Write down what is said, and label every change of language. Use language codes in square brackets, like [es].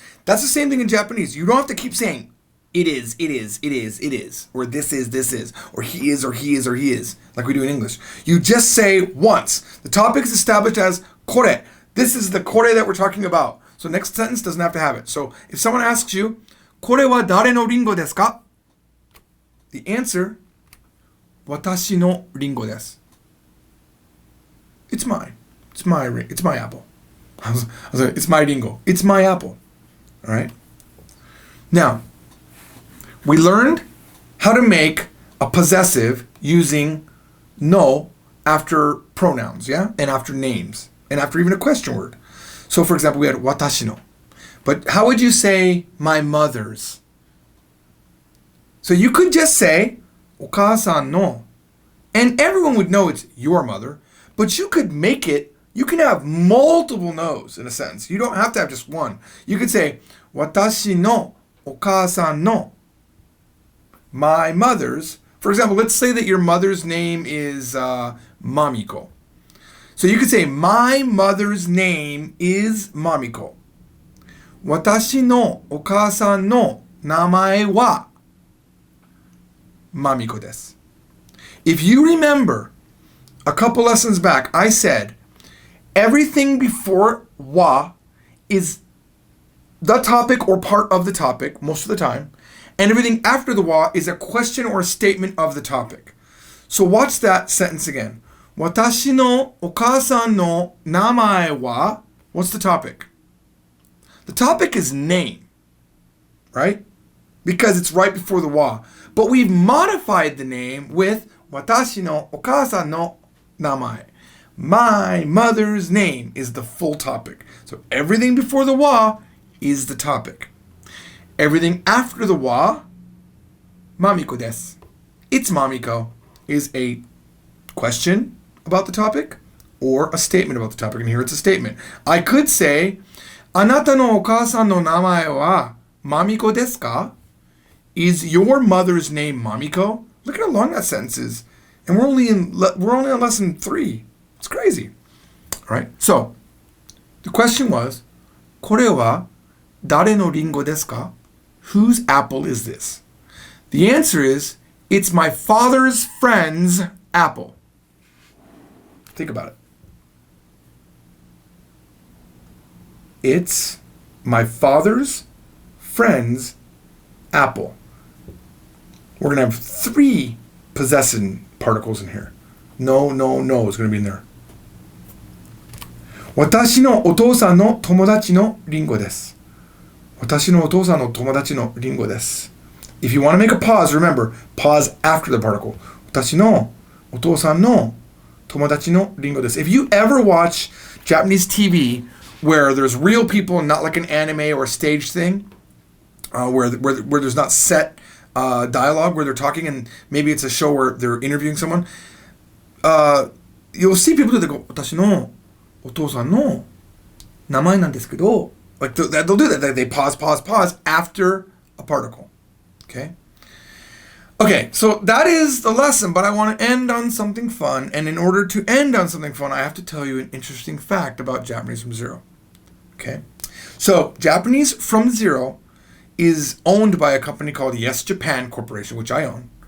[en] That's the same thing in Japanese. You don't have to keep saying, it is, it is, it is, it is, or this is, or he is, or he is, or he is, like we do in English. You just say once. The topic is established as kore. This is the kore that we're talking about. So next sentence doesn't have to have it. So if someone asks you, [ja] これは誰のリンゴですか? [en] The answer, [ja] 私のリンゴです. [en] It's mine. It's my apple. I was like, it's my ringo. It's my apple. All right? Now, we learned how to make a possessive using no after pronouns, yeah? And after names. And after even a question word. So, for example, we had watashi no. But how would you say my mother's? So you could just say [ja] お母さんの. [en] And everyone would know it's your mother. But you could make it, you can have multiple no's in a sentence. You don't have to have just one. You could say, [ja] 私のお母さんの. [en] My mother's. For example, let's say that your mother's name is Mamiko. So you could say, my mother's name is Mamiko. [ja] 私のお母さんの名前はMamiko desu. [en] If you remember, a couple lessons back, I said everything before wa is the topic or part of the topic most of the time, and everything after the wa is a question or a statement of the topic. So watch that sentence again. [ja] 私のお母さんの名前は, [en] what's the topic? The topic is name, right? Because it's right before the wa. But we've modified the name with [ja] watashi no okaasan no namae. [en] My mother's name is the full topic. So everything before the wa is the topic. Everything after the wa, mamiko desu. It's mamiko is a question about the topic or a statement about the topic. And here it's a statement. [ja] I could say, Anata no okaasan no namae wa mamiko desu ka? [en] Is your mother's name Mamiko? Look at how long that sentence is. And we're only on lesson 3. It's crazy. All right. So, the question was, [ja] これは誰のリンゴですか? [en] Whose apple is this? The answer is, it's my father's friend's apple. Think about it. It's my father's friend's apple. We're going to have 3 possessive particles in here. No is going to be in there. [ja] 私のお父さんの友達のリンゴです。私のお父さんの友達のリンゴです。 [en] If you want to make a pause, remember, pause after the particle. [ja] 私のお父さんの友達のリンゴです。 [en] If you ever watch Japanese TV where there's real people and not like an anime or a stage thing, where there's not set dialogue where they're talking, and maybe it's a show where they're interviewing someone, you'll see people do that. [ja] Go, 私のお父さんの名前なんですけど, [en] like they'll do that. They pause after a particle. Okay, so that is the lesson, but I want to end on something fun, and in order to end on something fun, I have to tell you an interesting fact about Japanese from Zero. Okay, so Japanese from Zero is owned by a company called Yes Japan Corporation, which I own.